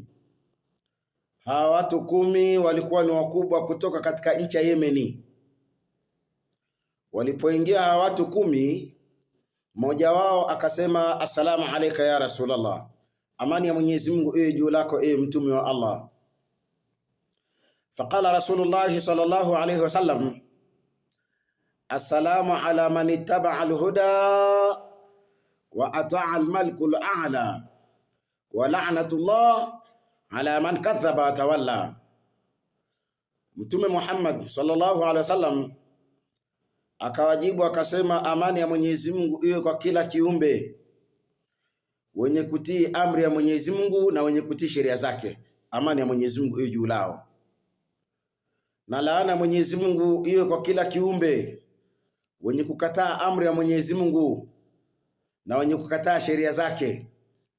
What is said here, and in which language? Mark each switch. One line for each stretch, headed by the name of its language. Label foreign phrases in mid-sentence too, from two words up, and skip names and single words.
Swahili: Hawa watu 10 walikuwa ni wakubwa kutoka katika nchi ya Yemeni. Walipoingia hawa watu 10, mmoja wao akasema
Arabic: السلام عليك يا رسول الله,
Swahili: amani ya Mwenyezi Mungu iwe juu lako ewe mtume wa Allah.
Arabic: فقال رسول الله صلى الله عليه وسلم السلام على من اتبع الهدى وأطاع الملك الأعلى ولعنة الله على من كذب وتولى.
Swahili: Mtume Muhammad
Arabic: صلى الله عليه وسلم
Swahili: akawajibu akasema, amani ya Mwenyezi Mungu iwe kwa kila kiumbe wenye kutii amri ya Mwenyezi Mungu na wenye kutii sheria zake. Amani ya Mwenyezi Mungu iwe juu lao. Na laana ya Mwenyezi Mungu iwe kwa kila kiumbe wenye kukataa amri ya Mwenyezi Mungu na wenye kukataa sheria zake.